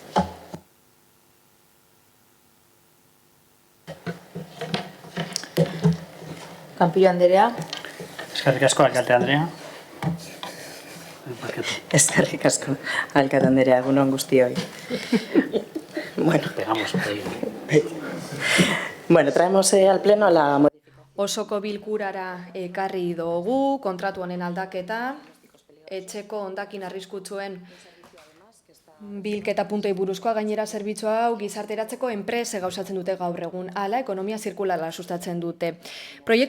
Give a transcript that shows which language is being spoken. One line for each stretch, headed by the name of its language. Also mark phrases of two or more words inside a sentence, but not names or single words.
Basque: Campillo Andrea. Eskerrik asko, alkate Andrea. Eskerrik asko, alkate Andrea, egunon guztioi.
Spanish: Bueno. Pegamos ahí. Bueno, traemos al pleno la modificación.
Basque: Osoko bilkurara ekarri dugu kontratu honen aldaketa, etxeko hondakin arriskutsuen bilketa puntoi buruzkoa, gainera zerbitzu hau gizarteratzeko enprese gauzatzen dute gaur egun, hala ekonomia zirkularra sustatzen dute.